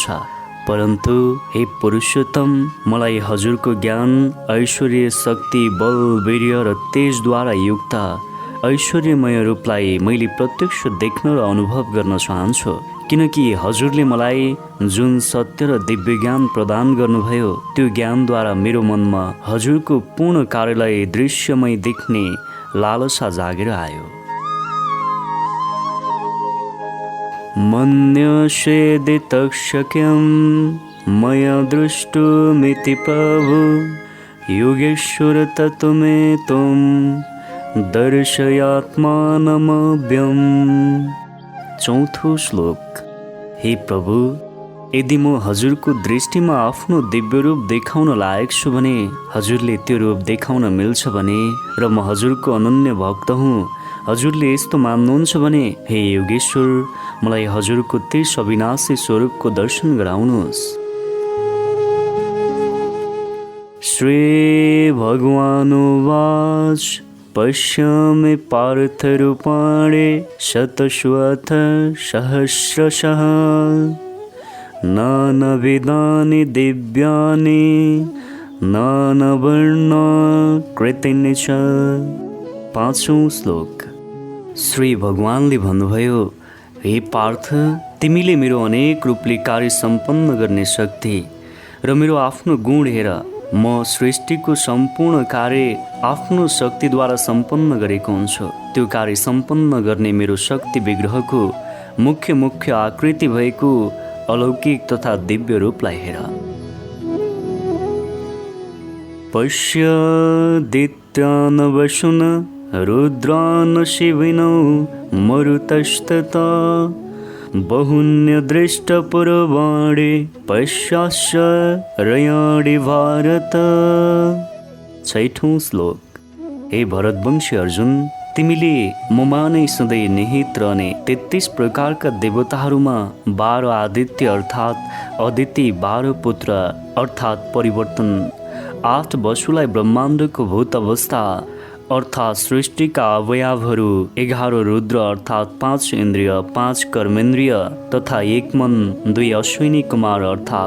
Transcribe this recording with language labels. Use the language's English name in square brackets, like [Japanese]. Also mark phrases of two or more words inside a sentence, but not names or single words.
[Nepali] परन्तु हे पुरुषोत्तम, मलाई हजुरको ज्ञान, ऐश्वर्य, शक्ति, बल, वीर्य र तेजद्वारा युक्त ऐश्वर्यमय रूपलाई मैले प्रत्यक्ष देख्न र अनुभव गर्न चाहन्छु, किनकि हजुरले मलाई जुन सत्य र दिव्य ज्ञान प्रदान गर्नुभयो त्यो ज्ञानद्वारा मेरो मनमा हजुरको पूर्ण कार्यलाई दृश्यमय देख्ने लालसा जागेर आयो। [Sanskrit] मन्यसेदि तत्शक्यं मया दृष्टुमिति प्रभु योगेश्वर तत्त्वमे त्वं दर्शयात्मानमव्यम्। [Nepali] चौथो श्लोक। हे प्रभु, यदि म हजुरको दृष्टिमा आफ्नो दिव्य रूप देखाउन लायक छु भने हजुरले त्यो रूप देखाउन मिल्छ भने र म हजुरको अनन्य भक्त हुँ, हजुरले यस्तो मान्नुहुन्छ भने हे योगेश्वर, मलाई हजुरको त्यस अविनाशी स्वरूपको दर्शन गराउनुहोस्। [Sanskrit] श्री भगवानुवाच पश्यामि पार्थरूपाणि शतशोऽथ सहस्रशः नानाविधानि दिव्यानि नानावर्णाकृतीनि च। [Nepali] पाँचौं श्लोक। श्री भगवानले भन्नुभयो, हे पार्थ, तिमीले मेरो अनेक रूपले कार्य सम्पन्न गर्ने शक्ति र मेरो आफ्नो गुण हेर। म सृष्टिको सम्पूर्ण कार्य आफ्नो शक्तिद्वारा सम्पन्न गरेको हुन्छु। त्यो कार्य सम्पन्न गर्ने मेरो शक्ति विग्रहको मुख्य मुख्य आकृति भएको अलौकिक तथा दिव्य रूपलाई हेर। [Sanskrit] पश्यादित्यान् वसुन् रुद्रान् शिविनौ मरुतस्तथा बहुन्यदृष्टपूर्वाणि पश्याश्च रयाणि भारत। [Nepali] छैठौं श्लोक। हे भरतवंशी अर्जुन, तिमीले ममा नै सधैँ निहित रहने 33 प्रकारका देवताहरूमा 12 आदित्य अर्थात् अदिति, 12 पुत्र अर्थात् परिवर्तन, 8 वसुलाई ब्रह्माण्डको भूत अवस्था अर्थात् सृष्टिका अवयवहरू, 11 रुद्र अर्थात् 5 इन्द्रिय, 5 कर्मेन्द्रिय तथा 1 मन, 2 अश्विनी कुमार अर्थात्